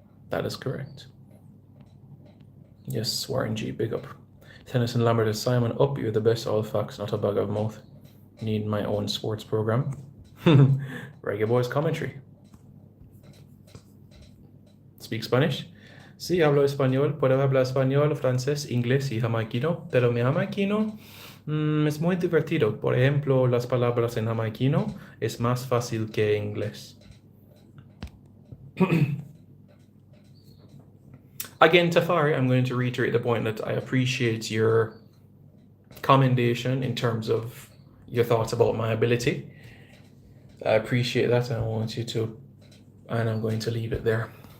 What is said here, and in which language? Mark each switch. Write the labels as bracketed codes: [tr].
[en] That is correct. Yes, Warren G, big up. Tennyson Lambert is Simon up. You're the best, all facts, not a bag of mouth. Need my own sports program. Reggae Boys commentary. Speak Spanish? [es] Sí, hablo español. Puedo hablar español, francés, inglés y jamaiquino. Pero mi jamaiquino es muy divertido. Por ejemplo, las palabras en jamaiquino es más fácil que en inglés. [en] Again, Tafari, I'm going to reiterate the point that I appreciate your commendation in terms of your thoughts about my ability. I appreciate that, and I want you to, and I'm going to leave it there.